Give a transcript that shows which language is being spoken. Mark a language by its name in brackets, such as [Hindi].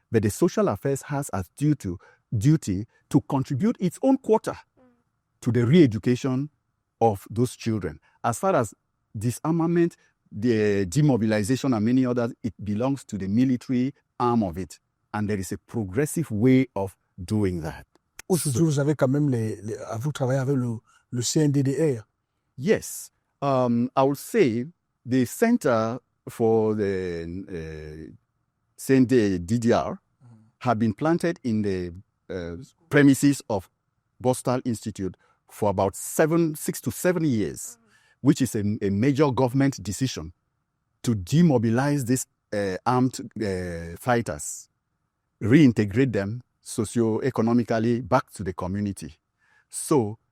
[English] But the social affairs has as duty to contribute its own quota to the re-education of those children. As far as disarmament, the demobilization and many others, it belongs to the military arm of it. And there is a progressive way of doing that. [French] Aujourd'hui, vous avez quand même vous travaillez avec le CNDDR. [English] Yes. I would say the Center for the CNDDR have been planted in the premises of Borstal Institute for about 6 to 7 years, which is a major government decision to demobilize these armed fighters, reintegrate them socio-economically back to the community. So